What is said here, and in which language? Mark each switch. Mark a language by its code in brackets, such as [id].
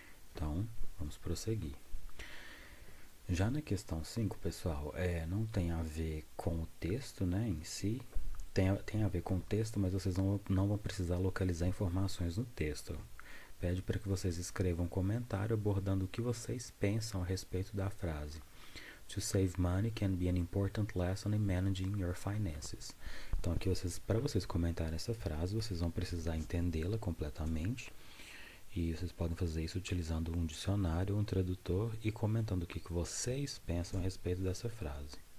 [pt] Então, vamos prosseguir. Já na questão 5, pessoal, não tem a ver com o texto, né, em si, tem a ver com o texto, mas vocês não vão precisar localizar informações no texto. Pede para que vocês escrevam um comentário abordando o que vocês pensam a respeito da frase. [en] To save money can be an important lesson in managing your finances. [pt] Então aqui para vocês comentarem essa frase, vocês vão precisar entendê-la completamente. E vocês podem fazer isso utilizando um dicionário, um tradutor e comentando o que vocês pensam a respeito dessa frase.